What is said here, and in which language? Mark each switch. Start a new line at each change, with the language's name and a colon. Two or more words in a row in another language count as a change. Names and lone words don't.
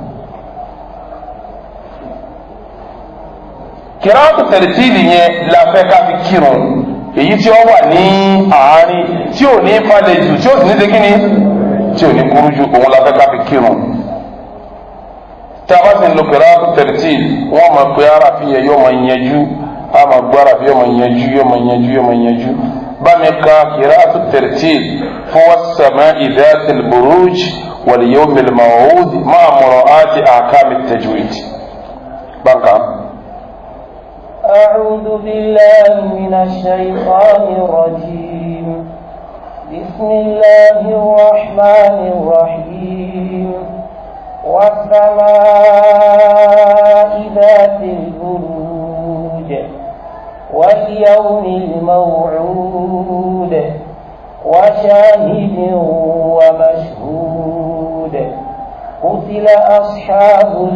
Arabic: قراءة ترتيل
Yoruba: yẹn la fẹ́ ká fi kírun èyí tí ó wà ní àárín tí ò ní falẹ̀ jù tí ó sì ní ṣe kíni tí ò ní kúrú jù òun la fẹ́ ká fi kírun. tí a bá sì ń lo
Arabic: قراءة ترتيل
Yoruba: wọ́n máa pe ara fi yẹ yóò máa yanjú a máa gbọ́ ara fi yóò máa yanjú yóò máa yanjú yóò máa yanjú. bá mi ka
Arabic: قراءة ترتيل fún والسماء ذات البروج واليوم الموعود مع مراعاة أحكام التجويد. báńkà. أعوذ بالله من الشيطان الرجيم بسم الله الرحمن الرحيم والسماء ذات البروج واليوم الموعود وشاهد ومشهود قتل أصحاب